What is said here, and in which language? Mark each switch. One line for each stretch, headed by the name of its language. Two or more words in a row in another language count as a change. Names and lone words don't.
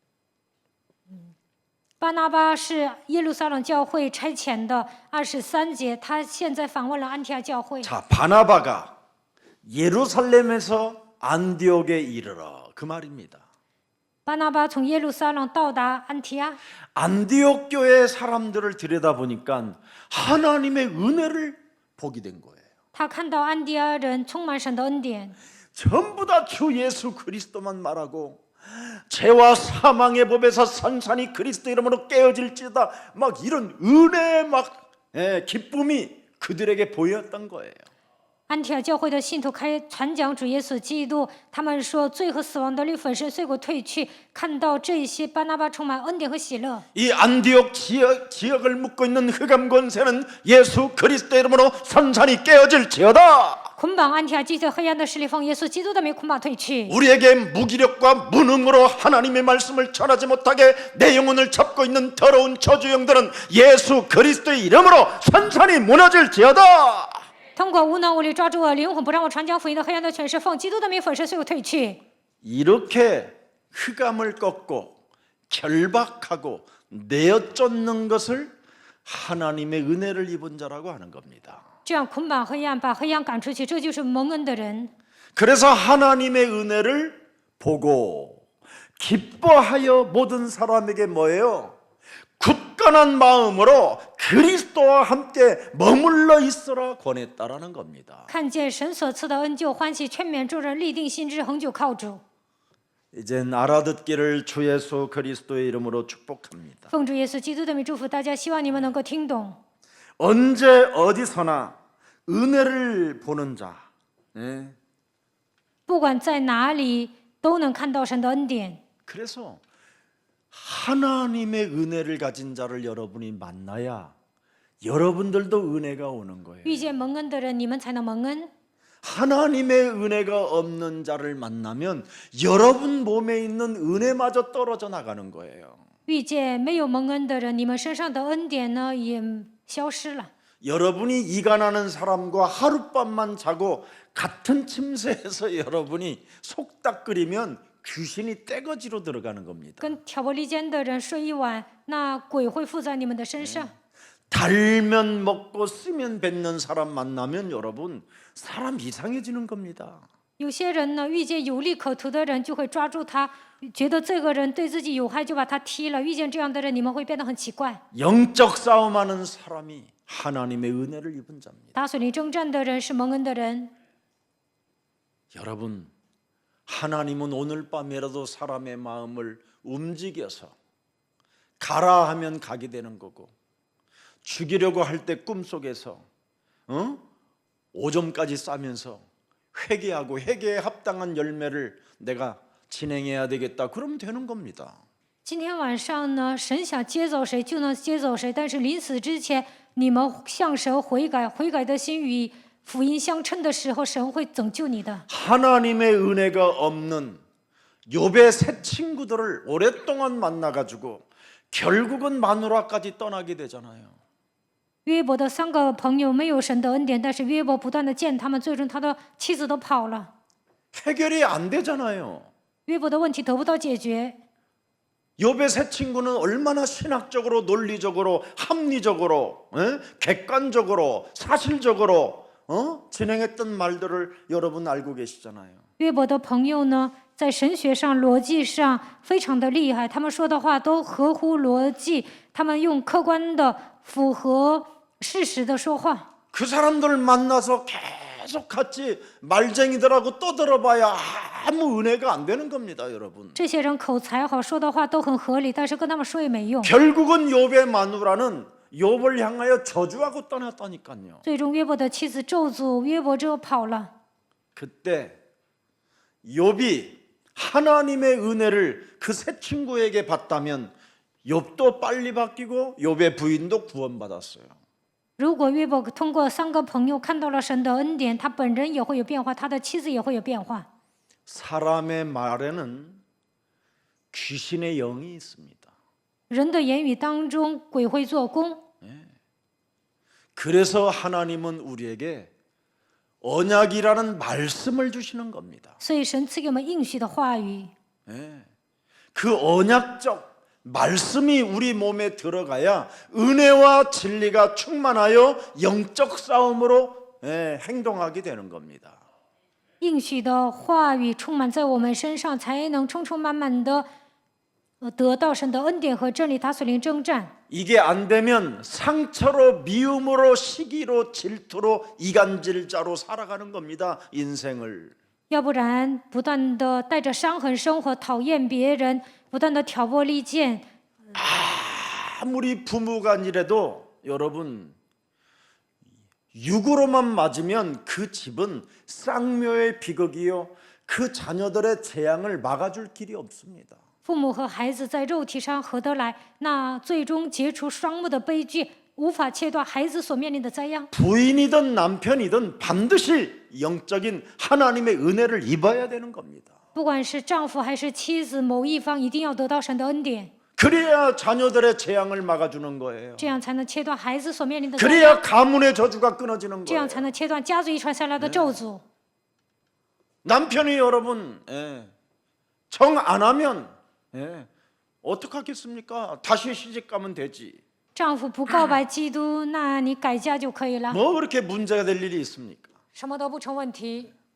Chinese: 巴拿巴是耶路撒冷教会差遣的23节，他现在访问了安提阿教会。
Korean: 자, 바나바가 예루살렘에서 안디옥에 이르러 그 말입니다.
Chinese: 巴拿巴从耶路撒冷到达安提阿，
Korean: 안디옥 교회 사람들을 들여다보니까 하나님의 은혜를 보게 된 거예요.
Chinese: 他看到安提阿人充满神的恩典，
Korean: 전부 다 주 예수 그리스도만 말하고 죄와 사망의 법에서 산산이 그리스도 이름으로 깨어질지다 막 이런 은혜의 막 기쁨이 그들에게 보였던 거예요.
Chinese: 安提阿教会的信徒传讲主耶稣基督，他们说罪和死亡的律粉身碎果退去，看到这些巴拿巴充满恩典和喜乐。
Korean: 이 안디옥 지역을 묶고 있는 흑암 권세는 예수 그리스도 이름으로 산산이 깨어질지어다.
Chinese: 捆绑安提阿基的黑暗的势力奉耶稣基督的名捆绑退去。
Korean: 우리에게 무기력과 무능으로 하나님의 말씀을 전하지 못하게 내 영혼을 잡고 있는 더러운 저주영들은 예수 그리스도의 이름으로 산산이 무너질지어다.
Chinese: 通过无能无力抓住我灵魂，不让我传讲福音的黑暗的权势，奉基督的名粉身碎果退去。
Korean: 이렇게 흑암을 꺾고 결박하고 내어쫓는 것을 하나님의 은혜를 입은 자라고 하는 겁니다.
Chinese: 这样捆绑黑暗，把黑暗赶出去，这就是蒙恩的人。
Korean: 그래서 하나님의 은혜를 보고 기뻐하여 모든 사람에게 뭐예요? 굳건한 마음으로 그리스도와 함께 머물러 있어라 권했다라는 겁니다.
Chinese: 看见神所赐的恩就欢喜，劝勉众人立定心志，恒久靠主。
Korean: 이젠 알아듣기를 주 예수 그리스도의 이름으로 축복합니다.
Chinese: 奉主耶稣基督的名祝福大家，希望你们能够听懂。
Korean: 언제 어디서나 은혜를 보는 자,
Chinese: 不管在哪里，都能看到神的恩典。
Korean: 그래서 하나님의 은혜를 가진 자를 여러분이 만나야 여러분들도 은혜가 오는 거예요.
Chinese: 遇见蒙恩的人，你们才能蒙恩。
Korean: 하나님의 은혜가 없는 자를 만나면 여러분 몸에 있는 은혜마저 떨어져 나가는 거예요.
Chinese: 遇见没有蒙恩的人，你们身上的恩典呢也消失了。
Korean: 여러분이 이간하는 사람과 하룻밤만 자고 같은 침대에서 여러분이 속닥거리면 귀신이 떼거지로 들어가는 겁니다.
Chinese: 跟挑拨离间的人睡一晚，那鬼会附在你们的身上。
Korean: 달면 먹고 쓰면 뱉는 사람 만나면 여러분 사람 이상해지는 겁니다.
Chinese: 有些人呢，遇见有利可图的人，就会抓住他，觉得这个人对自己有害，就把他踢了。遇见这样的人，你们会变得很奇怪。
Korean: 영적 싸움하는 사람이 하나님의 은혜를 입은 자입니다.
Chinese: 打水灵征战的人是蒙恩的人。
Korean: 여러분, 하나님은 오늘 밤이라도 사람의 마음을 움직여서 가라 하면 가게 되는 거고 죽이려고 할 때 꿈속에서 5점까지 싸면서 회개하고 회개에 합당한 열매를 내가 진행해야 되겠다. 그러면 되는 겁니다.
Chinese: 今天晚上呢，神想接走谁就能接走谁，但是临死之前，你们向神悔改，悔改的心与福音相称的时候，神会拯救你的。
Korean: 하나님의 은혜가 없는 욥의 새 친구들을 오랫동안 만나가지고 결국은 마누라까지 떠나게 되잖아요.
Chinese: 约伯的3个朋友没有神的恩典，但是约伯不断的见他们，最终他的妻子都跑了。
Korean: 해결이 안 되잖아요.
Chinese: 约伯的问题得不到解决。
Korean: 욥의 새 친구는 얼마나 신학적으로 논리적으로 합리적으로 객관적으로 사실적으로 진행했던 말들을 여러분 알고 계시잖아요.
Chinese: 约伯的朋友呢，在神学上、逻辑上非常的厉害，他们说的话都合乎逻辑，他们用客观的、符合事实的说话。
Korean: 그 사람들 만나서 계속 같이 말쟁이들하고 떠들어봐야 아무 은혜가 안 되는 겁니다, 여러분.
Chinese: 这些人口才好，说的话都很合理，但是跟他们说也没用。
Korean: 결국은 욥의 마누라는 욥을 향하여 저주하고 떠났다니까요.
Chinese: 最终约伯的妻子咒诅约伯之后跑了。
Korean: 그때 욥이 하나님의 은혜를 그 새 친구에게 받다면 욥도 빨리 바뀌고 욥의 부인도 구원받았어요.
Chinese: 如果约伯通过3个朋友看到了神的恩典，他本人也会有变化，他的妻子也会有变化。
Korean: 사람의 말에는 귀신의 영이 있습니다.
Chinese: 人的言语当中，鬼会做工。
Korean: 그래서 하나님은 우리에게 언약이라는 말씀을 주시는 겁니다.
Chinese: 所以神赐给我们应许的话语，
Korean: 그 언약적 말씀이 우리 몸에 들어가야 은혜와 진리가 충만하여 영적 싸움으로 행동하게 되는 겁니다.
Chinese: 应许的话语充满在我们身上，才能充充满满的得到神的恩典和真理，打属灵征战。
Korean: 이게 안 되면 상처로 미움으로 시기로 질투로 이간질자로 살아가는 겁니다. 인생을.
Chinese: 要不然，不断的带着伤痕生活，讨厌别人，不断的挑拨离间。
Korean: 아무리 부부간이라도 여러분 육으로만 맞으면 그 집은 쌍묘의 비극이요 그 자녀들의 재앙을 막아줄 길이 없습니다.
Chinese: 父母和孩子在肉体上合得来，那最终结出双目的悲剧，无法切断孩子所面临的灾殃。
Korean: 부인이든 남편이든 반드시 영적인 하나님의 은혜를 입어야 되는 겁니다.
Chinese: 不管是丈夫还是妻子，某一方一定要得到神的恩典，
Korean: 그래야 자녀들의 재앙을 막아주는 거예요.
Chinese: 这样才能切断孩子所面临的灾殃，
Korean: 그래야 가문의 저주가 끊어지는
Chinese: 这样
Korean: 거예요.
Chinese: 才能切断家族遗传下来的咒诅。
Korean: 남편이 여러분 정 안 하면 어떡하겠습니까? 다시 시집 가면 되지.
Chinese: 丈夫不告白基督，那你改嫁就可以了，
Korean: 뭐 그렇게 문제가 될 일이 있습니까?
Chinese: 什么都不成问题。